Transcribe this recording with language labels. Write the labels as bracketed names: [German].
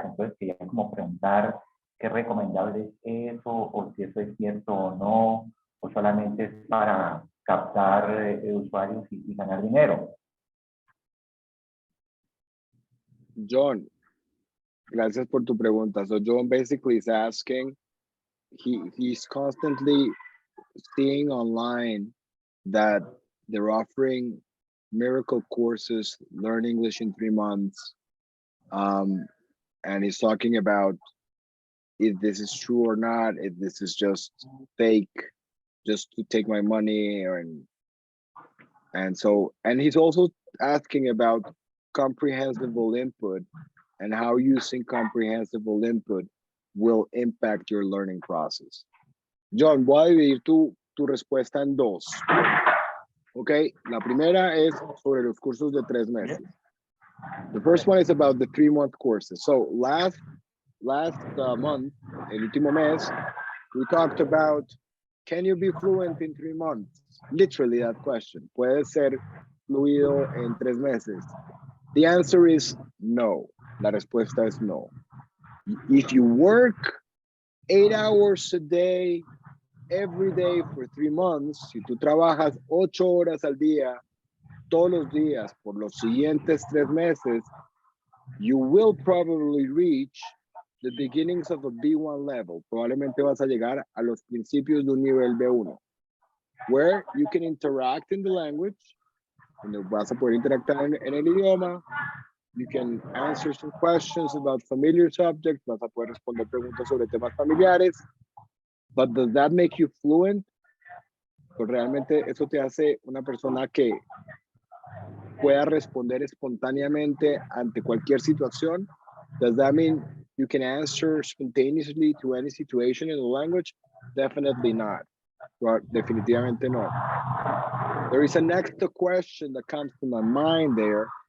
[Spanish] Entonces quería como preguntar qué recomendable es eso, o si eso es cierto o no, o solamente es para captar usuarios y ganar dinero. John, gracias por tu pregunta. [English] So John basically is asking, he's constantly seeing online that they're offering miracle courses, learn English in 3 months. And he's talking about if this is true or not, if this is just fake, just to take my money, and he's also asking about comprehensible input and how using comprehensible input will impact your learning process. [Spanish] John, voy a dividir tu respuesta en dos. Ok, la primera es sobre los cursos de 3 meses. [English] The first one is about the 3-month courses. So last month, [Spanish] el último mes, [English] we talked about, can you be fluent in 3 months? Literally that question. [Spanish] ¿Puede ser fluido en 3 meses? [English] The answer is no. [Spanish] La respuesta es no. [English] If you work 8 hours a day, every day for 3 months, [Spanish] si tú trabajas 8 horas al día, todos los días por los siguientes 3 meses, [English] you will probably reach the beginnings of a B1 level. [Spanish] Probablemente vas a llegar a los principios de un nivel B1, [English] where you can interact in the language, [Spanish] donde vas a poder interactuar en el idioma, [English] you can answer some questions about familiar subjects, [Spanish] vas a poder responder preguntas sobre temas familiares, [English] but does that make you fluent? [Spanish] Pues realmente eso te hace una persona que pueda responder espontáneamente ante cualquier situación. [English] Does that mean you can answer spontaneously to any situation in the language? Definitely not. Well, [Spanish] definitivamente no. [English] There is an extra question that comes to my mind there.